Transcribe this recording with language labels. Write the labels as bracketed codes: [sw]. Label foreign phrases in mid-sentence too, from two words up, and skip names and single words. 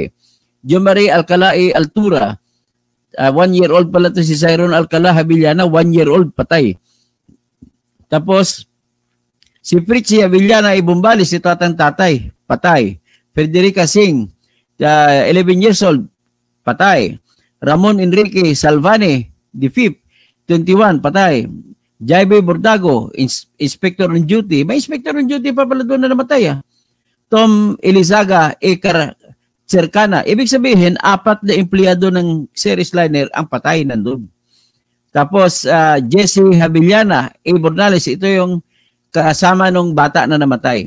[tl] Jomari Alcalae Altura, 1-year-old pala to si Zairon Alcala Habiliana, 1-year-old, patay. Tapos, si Fritzy Habiliana Ibumbalis, ito atang tatay, patay. Federica Singh, 11 [en] years old, [tl] patay. Ramon Enrique Salvane, [en] the 5th, 21, [tl] patay. Jaibe Bordago, [en] inspector on duty. [tl] May [en] inspector on duty [tl] pa pala doon na namatay. Tom Elizaga Ekar Cercana. Ibig sabihin, 4 na empleyado ng series liner ang patay nandun. Tapos, Jesse Habiliana A. Bornales, ito yung kasama ng bata na namatay.